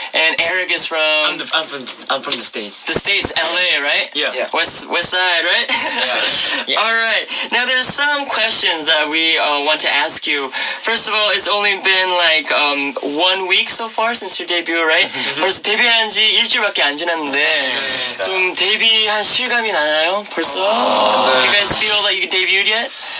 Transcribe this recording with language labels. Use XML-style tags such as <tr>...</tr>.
<en>And Eric is from I'm from the States. the States, LA, right? Yeah. West side, right? Yeah. All right. Now there's some questions that we want to ask you. First of all, it's only been like 1 week so far since your debut, right?</en> <ko>벌써 데뷔한 지 일주일밖에 안 지났는데 좀 데뷔한 실감이 나나요? 벌써?</ko> <en>Do you guys feel that you debuted yet?</en>